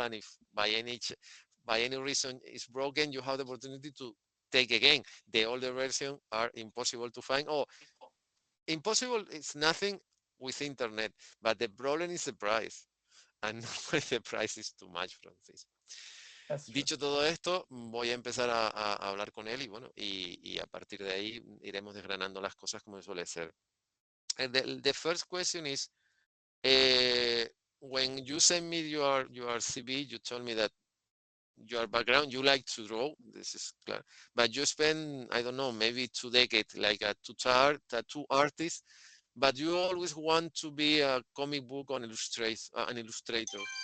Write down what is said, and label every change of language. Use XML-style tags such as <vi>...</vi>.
<en>And if by any reason it's broken, you have the opportunity to take again. The older version are impossible to find. Oh, impossible is nothing with internet, but the problem is the price. And the price is too much from this. That's true.</en> <es>Dicho todo esto, voy a empezar a hablar con él y bueno, y a partir de ahí iremos desgranando las cosas como suele ser.</es> <en>The first question is, uh, when you send me your CV, you told me that your background, you like to draw, this is clear, but you spend, I don't know, maybe 2 decades like a tattoo artist, but you always want to be a comic book on an illustrator.</en>